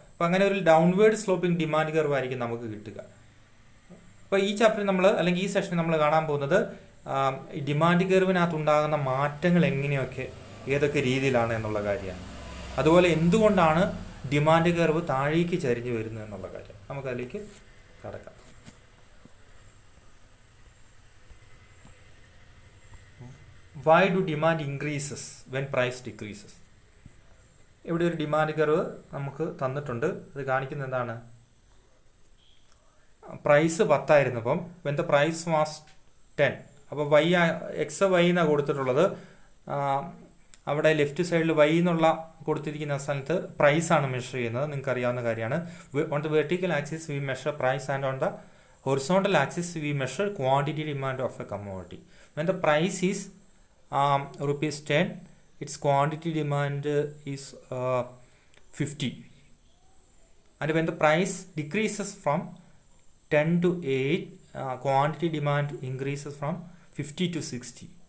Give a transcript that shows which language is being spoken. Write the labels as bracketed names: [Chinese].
[Malayalam] അപ്പോൾ അങ്ങനെ ഒരു ഡൗൺവേർഡ് സ്ലോപ്പിംഗ് ഡിമാൻഡ് കർവ് ആയിരിക്കും നമുക്ക് കിട്ടുക. അപ്പോൾ ഈ ചാപ്റ്ററിൽ നമ്മൾ, അല്ലെങ്കിൽ ഈ സെഷനിൽ നമ്മൾ കാണാൻ പോകുന്നത് ഡിമാൻഡ് കർവിനകത്ത് ഉണ്ടാകുന്ന മാറ്റങ്ങൾ ഏതൊക്കെ രീതിയിലാണ് എന്നുള്ള കാര്യമാണ്. അതുപോലെ എന്തുകൊണ്ടാണ് ഡിമാൻഡ് കർവ് താഴേക്ക് ചരിഞ്ഞു വരുന്നത് എന്നുള്ള കാര്യം നമുക്കതിലേക്ക് കടക്കാം. [English] Why do demand increases when price decreases? [Malayalam] ഇവിടെ ഒരു ഡിമാൻഡ് കർവ് നമുക്ക് തന്നിട്ടുണ്ട്. അത് കാണിക്കുന്നത് എന്താണ്? Price 10 ആയിരുന്നപ്പം [English] when the price was 10, [Malayalam] അപ്പോൾ Y എന്നാണ് കൊടുത്തിട്ടുള്ളത്. അവിടെ ലെഫ്റ്റ് സൈഡിൽ വൈ എന്നുള്ള കൊടുത്തിരിക്കുന്ന സ്ഥലത്ത് പ്രൈസാണ് മെഷർ ചെയ്യുന്നത്. നിങ്ങൾക്ക് അറിയാവുന്ന കാര്യമാണ്. [English] On the vertical axis we measure price and on the horizontal axis we measure quantity demand of a commodity. When the price is rupees 10, its quantity demand is 50. And when the price decreases from 10 to 8, quantity demand increases from 50 to 60.